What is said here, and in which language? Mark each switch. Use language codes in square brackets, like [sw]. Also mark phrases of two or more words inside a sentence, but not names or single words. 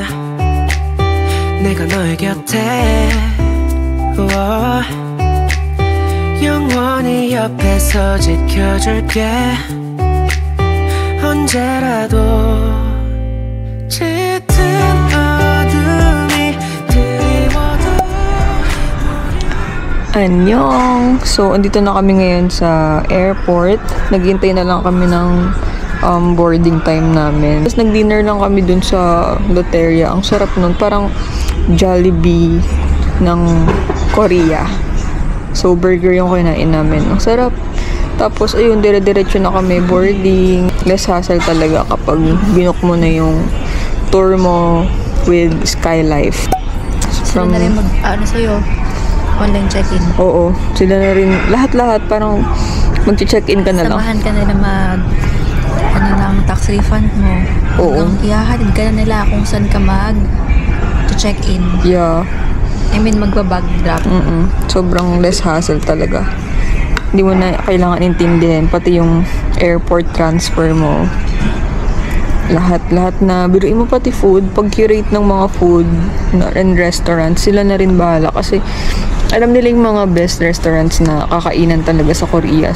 [ko] 내가 너의 곁에 영원히 옆에서 지켜줄게 언제라도 짙은 어둠이 드리워도 [tl] Annyeong! So, andito na kami ngayon sa airport. Naghintay na lang kami ng [en] boarding time [tl] namin. Tapos nag-dinner lang kami dun sa Loteria. Ang sarap nun. Parang Jollibee ng Korea. So, burger yung kinain namin. Ang sarap. Tapos, ayun, dire-diretso na kami boarding. [en] Less hassle [tl] talaga kapag binook mo na yung tour mo with Skylife. Sila na rin sa'yo, [en] online check-in. [tl] Oo, sila na rin. Lahat-lahat, parang mag-check-in ka na lang. Samahan ka nila ng [en] tax refund [tl] mo. Oo. Ihahatid ka na nila kung saan ka check-in. Yeah. [en] I mean, [tl] magbabag drop. Sobrang [en] less hassle [tl] talaga. Hindi mo na kailangan intindihin. Pati yung [en] airport transfer [tl] mo. Lahat na. Biruin mo pati food. Pag-curate ng mga [en] food and restaurants, [tl] sila na rin bahala. Kasi alam nila yung mga [en] best restaurants [tl] na kakainan talaga sa Korea.